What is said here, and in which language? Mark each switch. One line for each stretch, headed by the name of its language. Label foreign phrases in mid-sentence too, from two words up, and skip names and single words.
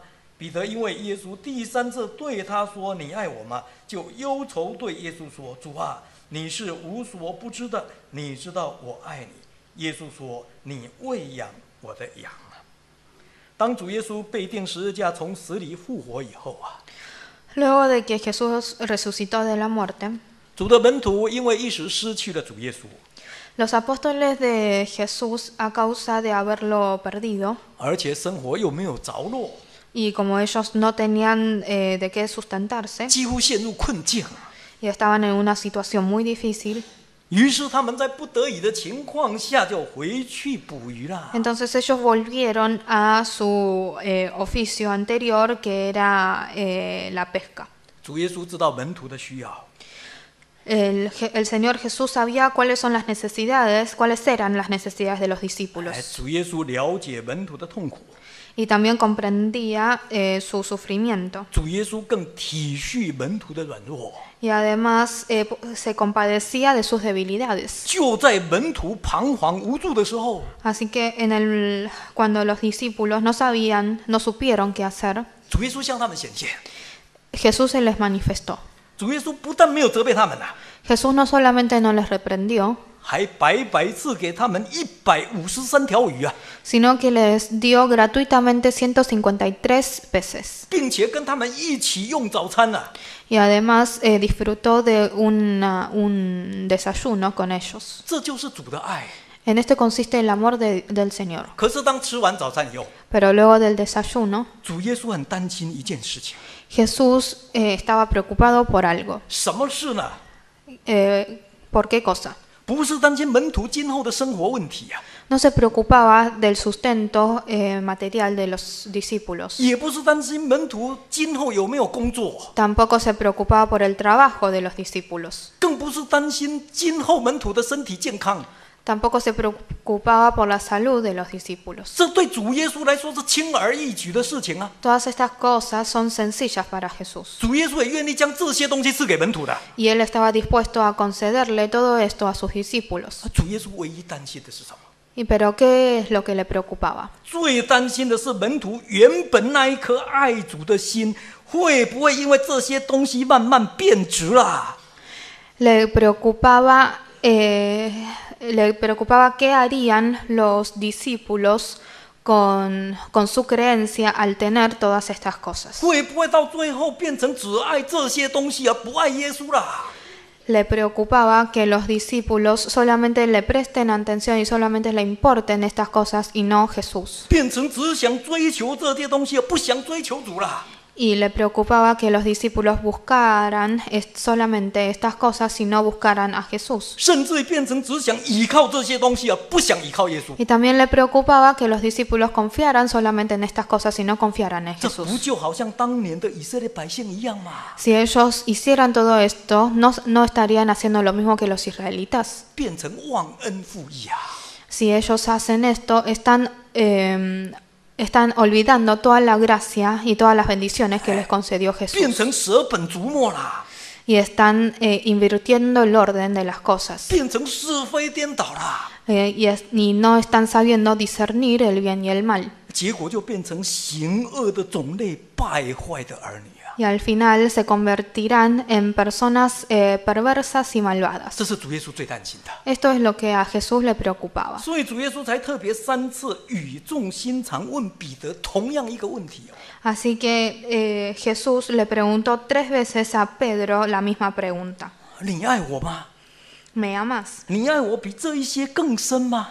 Chinese: 彼得因为耶稣第三次对他说：“你爱我吗？” 就忧愁对耶稣说：“主啊，你是无所不知的，你知道我爱你。” 耶稣说：“你喂养我的羊啊。”当主耶稣被钉十字架从死里复活以后啊，
Spanish: Luego de que Jesús resucitó de la muerte,
Chinese: 主的门徒因为一时失去了主耶稣，
Spanish: los apóstoles de Jesús, a causa de haberlo perdido,
Chinese: 而且生活又没有着落，
Spanish: y como ellos no tenían de qué sustentarse
Chinese: 几乎陷入困境。
Spanish: y estaban en una situación muy difícil,
Chinese: 于是他们在不得已的情况下就回去捕鱼了。
Spanish: entonces ellos volvieron a su oficio anterior, que era la pesca.
Chinese: 主耶稣知道门徒的需要，
Spanish: El Señor Jesús sabía cuáles son las necesidades, cuáles eran las necesidades de los 哎， discípulos,
Chinese: 主耶稣了解门徒的痛苦，
Spanish: y también comprendía su sufrimiento.
Chinese: 主耶稣更体恤门徒的软弱。
Spanish: Y además se compadecía de sus debilidades.
Chinese: 就在门徒彷徨无助的时候，
Spanish: Así que cuando los discípulos no supieron qué hacer,
Chinese: 主耶稣向他们显现。
Spanish: Jesús se les manifestó.
Chinese: 主耶稣不但没有责备他们啊，
Spanish: Jesús no solamente no les reprendió,
Chinese: 还白白赐给他们153条鱼啊，
Spanish: sino que les dio gratuitamente 153 peces.
Chinese: 并且跟他们一起用早餐啊。
Spanish: Y además disfrutó de un desayuno con ellos.
Chinese: 这就是主的爱。
Spanish: En esto consiste el amor del Señor.
Chinese: 可是当吃完早餐以后，
Spanish: Pero luego del desayuno,
Chinese: 主耶稣很担心一件事情，
Spanish: Jesús estaba preocupado por algo.
Chinese: 什么事呢？
Spanish: ¿Por qué cosa?
Chinese: 不是担心门徒今后的生活问题啊，
Spanish: No se preocupaba del sustento material de los discípulos.
Chinese: 也不是担心门徒今后有没有工作，
Spanish: Tampoco se preocupaba por el trabajo de los discípulos.
Chinese: 更不是担心今后门徒的身体健康。
Spanish: Tampoco se preocupaba por la salud de los discípulos.
Chinese: 这对主耶稣来说是轻而易举的事情啊！
Spanish: Todas estas cosas son sencillas para Jesús.
Chinese: 主耶稣也愿意将这些东西赐给门徒的。
Spanish: Y él estaba dispuesto a concederle todo esto a sus discípulos.
Chinese: 主耶稣唯一担心的是什么？
Spanish: Pero ¿qué es lo que le preocupaba?
Chinese: 最担心的是门徒原本那一颗爱主的心，会不会因为这些东西慢慢变质了？
Spanish: Le preocupaba qué harían los discípulos con su creencia al tener todas estas cosas.
Chinese: 会不会到最后变成只爱这些东西而不爱耶稣了？
Spanish: Le preocupaba que los discípulos solamente le presten atención y solamente le importen estas cosas y no Jesús.
Chinese: 变成只想追求这些东西而不想追求主了？
Spanish: Y le preocupaba que los discípulos buscaran solamente estas cosas y no buscaran a Jesús.
Chinese: 甚至变成只想依靠这些东西而不想依靠耶稣？
Spanish: Y también le preocupaba que los discípulos confiaran solamente en estas cosas y no confiaran en
Chinese: 这不
Spanish: Jesús.
Chinese: 就好像当年的以色列百姓一样吗？
Spanish: Si ellos hicieran todo esto, no estarían haciendo lo mismo que los israelitas.
Chinese: 变成忘恩负义啊！
Spanish: Si ellos hacen esto, están olvidando toda la gracia y todas las bendiciones que les concedió
Chinese: 变
Spanish: Jesús.
Chinese: 成舍本逐末啦，
Spanish: Y están invirtiendo el orden de las cosas.
Chinese: 变成是非颠倒啦，
Spanish: Y no están sabiendo discernir el bien y el mal.
Chinese: 结果就变成行恶的种类、败坏的儿女啊！
Spanish: Y al final se convertirán en personas perversas y malvadas.
Chinese: 这是主耶稣最担心的，
Spanish: Esto es lo que a Jesús le preocupaba.
Chinese: 所以主耶稣才特别3次语重心长问彼得同样一个问题哦。
Spanish: Así que Jesús le preguntó 3 veces a Pedro la misma pregunta.
Chinese: 你爱我吗？
Spanish: ¿Me amas?
Chinese: 你爱我比这一些更深吗？